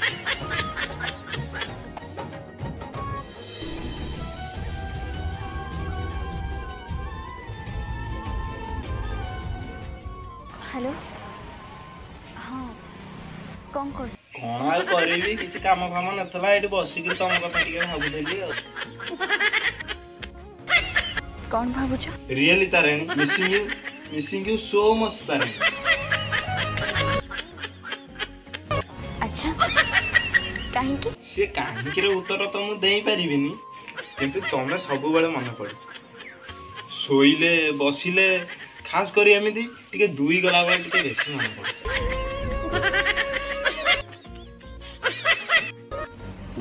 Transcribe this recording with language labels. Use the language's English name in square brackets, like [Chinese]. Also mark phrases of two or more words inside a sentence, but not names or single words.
[Odia] ହେଲୋ ହଁ କ'ଣ କର କ'ଣ ଆଉ କରିବି କିଛି କାମ ଫାମ ନଥିଲା ଏଠି ବସି କି ତମ କଥା ଟିକେ ଭାବୁଥିଲି କ'ଣ ଭାବୁଛ [English] really Tarani missing you so much Tarani [Odia] ଅଚ୍ଛା କାହିଁକି ସେ କାହିଁକି ର ଉତ୍ତର ତ ମୁଁ ଦେଇ ପାରିବିନି କିନ୍ତୁ ତମେ ସବୁ ବେଳେ ମନେ ପଡ଼ ଶୋଇଲେ ବସିଲେ ଖାସ କରି ଏମିତି ଟିକେ ଦୁଇ ଗଲା ବେଳେ ଟିକେ ବେଶୀ ମନେ ପଡ଼